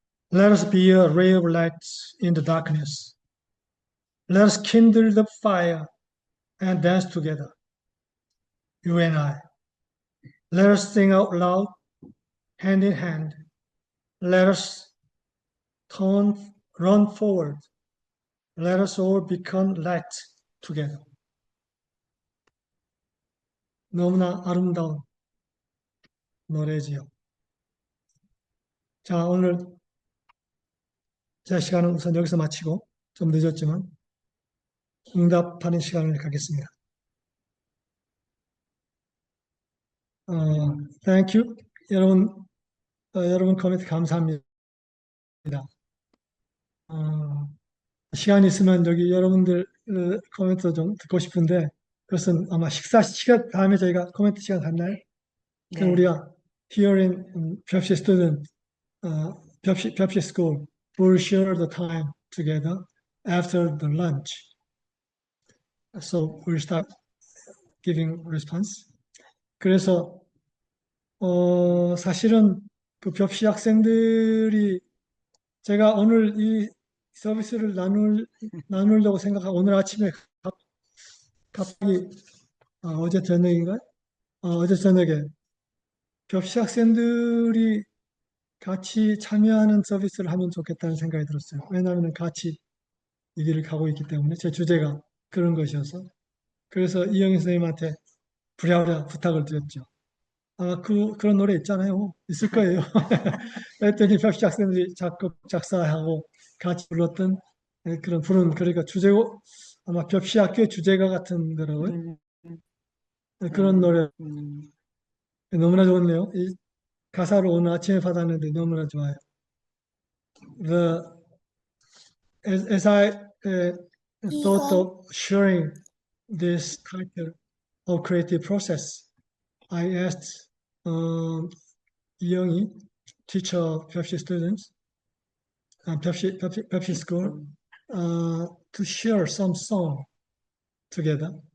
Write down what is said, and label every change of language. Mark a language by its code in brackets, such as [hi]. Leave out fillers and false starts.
[en] Let us be a ray of light in the darkness. Let us kindle the fire and dance together. You and I. Let us sing out loud, hand in hand. Let us run forward Let us all become light together. [ko] 너무나 아름다운 노래지요. 자, 오늘 제 시간은 우선 여기서 마치고 좀 늦었지만 응답하는 시간을 갖겠습니다. [en] Thank you. [ko] 여러분 코멘트 감사합니다. 시간이 있으면 여기 여러분들 코멘트 좀 듣고 싶은데 그것은 아마 식사 시간 다음에 저희가 코멘트 시간 갖나요? 그럼 네. 우리가 [en] here in Pepsi student, Pepsi school, we'll share the time together after the lunch. So we'll start giving response. [ko] 그래서 사실은 그 벽시 학생들이 제가 오늘 이 서비스를 나누려고 생각하고 오늘 아침에 갑자기 어제 저녁인가? 어제 저녁에 벽시 학생들이 같이 참여하는 서비스를 하면 좋겠다는 생각이 들었어요. 왜냐하면 같이 이 길을 가고 있기 때문에 제 주제가 그런 것이어서 그래서 이영희 선생님한테 부랴부랴 부탁을 드렸죠. 그런 노래 있잖아요. 있을 거예요. 했더니 벽시 학생들이 작곡, 작사하고 같이 불렀던 부른, 그러니까 주제고, 아마 벽시 학교의 주제가 같은 거라고요. 그런 노래 너무나 좋네요. 이 가사를 오늘 아침에 받았는데 너무나 좋아요. [en] The, as I thought of sharing this title of creative process, I asked 이영희, teacher of Pepsi students, Pepsi school, to share some song together.